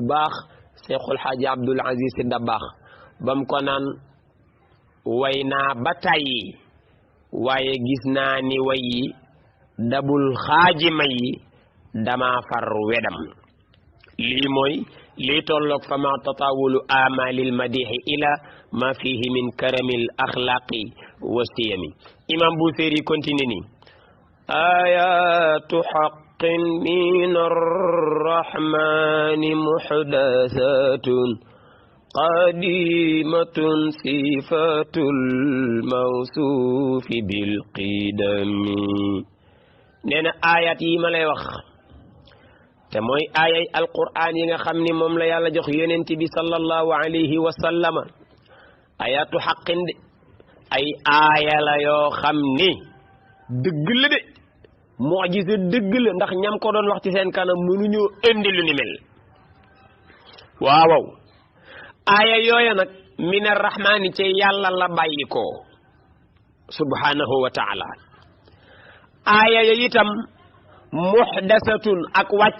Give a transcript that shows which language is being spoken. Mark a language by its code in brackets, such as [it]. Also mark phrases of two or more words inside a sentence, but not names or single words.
[wo] baax Seexul Xaaji Abdul Aziz Si Dabaax bam ko naan way naa ba tàyyi waaye gis naa ni way yi dabul xaaji may yi dama far wedam lii mooy lii tolloog [ar] فما تطاول آمال المديح إلى ما فيه من كرم الأخلاق والشيم [wo] imam Busiri continue ni [ar] آيات حق من الرحمن محدثة قديمة صفة الموصوف بالقدم [wo] nee na ayat yi ma lay wax te mooy aayay alquran yi nga xam ni moom la yàlla jox yonent bi [ar] صلى الله عليه وسلم آيات حق [wo] de ay aaya la yoo xam ni dëgg la de mu'jiza dëgg la ndax ñam ko doon wax ci seen kanam mënuñoo indi lu ni mel waaw aaya yooya nag [ar] من الرحمن [wo] ci yàlla la bàyyi ko [ar] سبحانه وتعالى [wo] aaya ya itam muhdasatun ak